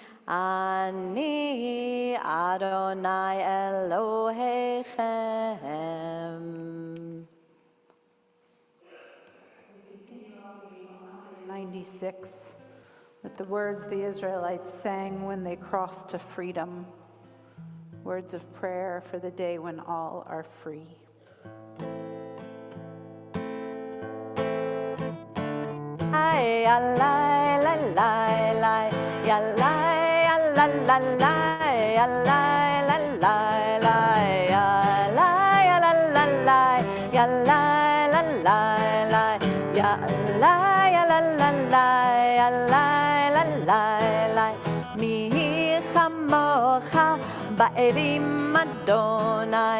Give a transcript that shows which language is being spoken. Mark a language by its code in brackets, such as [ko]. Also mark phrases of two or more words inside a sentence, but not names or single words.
[he] אני אדוני אלוהיכם. 96, [en] with the words the Israelites sang when they crossed to freedom, words of prayer for the day when all are free. Ay, alay, la, la, la, ya, la, la, la, la, ya, la, la, la, la, ya, la, la, la, la, ya, la, la, la, la, ya, la, la, la, la, ya, la, la, la, la, [he] mi כמוך בערים אדוני,